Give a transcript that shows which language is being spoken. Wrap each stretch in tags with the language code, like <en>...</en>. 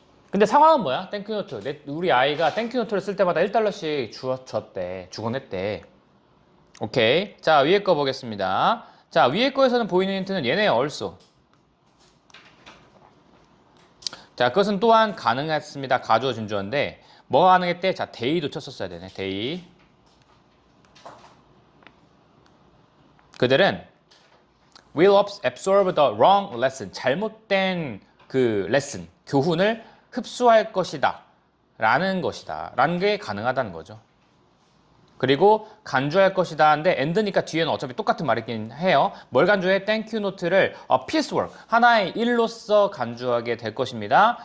<ko>근데 상황은 뭐야? 땡큐 노트. 우리 아이가 땡큐 노트를 쓸 때마다 1달러씩 주곤 했대. 오케이. 자, 위에 거 보겠습니다. 자, 위에 거에서는 보이는 힌트는 얘네 also. 자, 그것은 또한 가능했습니다. 가주어 준주어인데 뭐가 가능했대? 자, day도 쳤었어야 되네. day. 그들은</ko> <en>will absorb the wrong lesson.</en> <ko>잘못된 그 lesson, 교훈을 흡수할 것이다. 라는 게 가능하다는 거죠. 그리고 간주할 것이다 하는데 end니까 뒤에는 어차피 똑같은 말이긴 해요. 뭘 간주해? 땡큐 노트를 piecework, 하나의 일로서 간주하게 될 것입니다.</ko>